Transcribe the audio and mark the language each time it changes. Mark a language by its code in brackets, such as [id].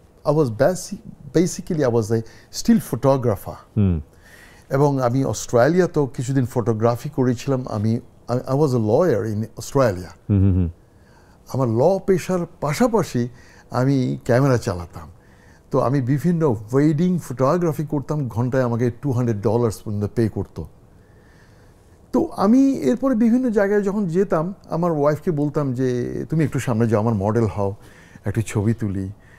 [en] I was basically I was a still photographer. [bn] এবং আমি অস্ট্রেলিয়াতেও কিছুদিন ফটোগ্রাফি করেছিলাম। [en] I was a lawyer in Australia. [bn] আমার ল পেশার পাশাপাশি আমি ক্যামেরা চালাতাম। তো আমি বিভিন্ন ওয়েডিং ফটোগ্রাফি করতাম, ঘন্টায় আমাকে $200 পর্যন্ত পে করতো। তো আমি এরপরে বিভিন্ন জায়গায় যখন যেতাম আমার ওয়াইফকে বলতাম যে তুমি একটু সামনে যাও, আমার মডেল হও, একটু ছবি তুলি।